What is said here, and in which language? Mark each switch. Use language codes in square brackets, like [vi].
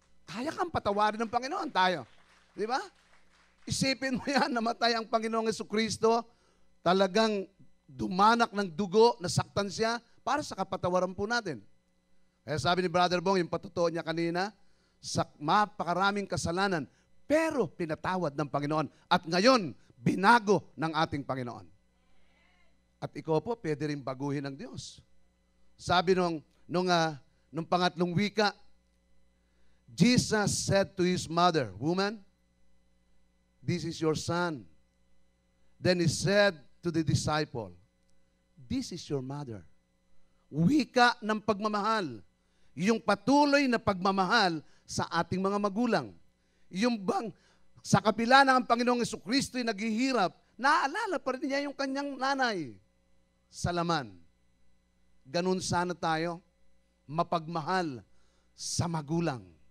[tl] Kaya kang patawarin ng Panginoon tayo. Di ba? Isipin mo yan, namatay ang Panginoong Jesucristo, talagang dumanak ng dugo, nasaktan siya para sa kapatawaran po natin. Kaya sabi ni Brother Bong, yung patotoo niya kanina, sa mapakaraming kasalanan, pero pinatawad ng Panginoon. At ngayon, binago ng ating Panginoon. At ikaw po, pwede rin baguhin ng Diyos. Sabi nung pangatlong wika, [en] Jesus said to his mother, "Woman, this is your son." Then he said to the disciple, "This is your mother." [tl] Wika ng pagmamahal. Yung patuloy na pagmamahal sa ating mga magulang. Yung bang sa kabila ng Panginoong Jesucristo ay naghihirap, naaalala pa rin niya yung kanyang nanay sa laman. Ganun sana tayo, mapagmahal sa magulang.